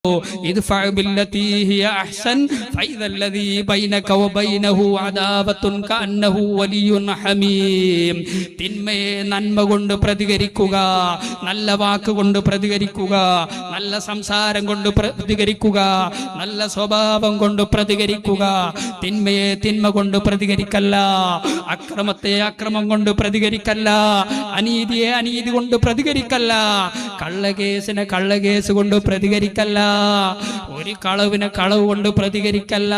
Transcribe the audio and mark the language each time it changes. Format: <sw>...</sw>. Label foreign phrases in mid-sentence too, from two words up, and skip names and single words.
<ar>ادفع بالتي هي احسن فاذا الذي بينك وبينه عداوة كأنه ولي حميم.</ar> <ml>തിന്മയെ നന്മ കൊണ്ട് പ്രതികരിക്കുക, നല്ല വാക്കുകൊണ്ട് പ്രതികരിക്കുക, നല്ല സംസാരം കൊണ്ട് പ്രതികരിക്കുക, നല്ല സ്വഭാവം കൊണ്ട് പ്രതികരിക്കുക. തിന്മയെ തിന്മ കൊണ്ട് പ്രതികരിക്കല്ല, അക്രമത്തെ അക്രമം കൊണ്ട് പ്രതികരിക്കല്ല, അനീതിയെ അനീതി കൊണ്ട് പ്രതികരിക്കല്ല, കള്ളകേസിനെ കള്ളകേസ് കൊണ്ട് പ്രതികരിക്കല്ല, ഒരു കളവിനെ കളവ് കൊണ്ട് പ്രതികരിക്കല്ല.</ml>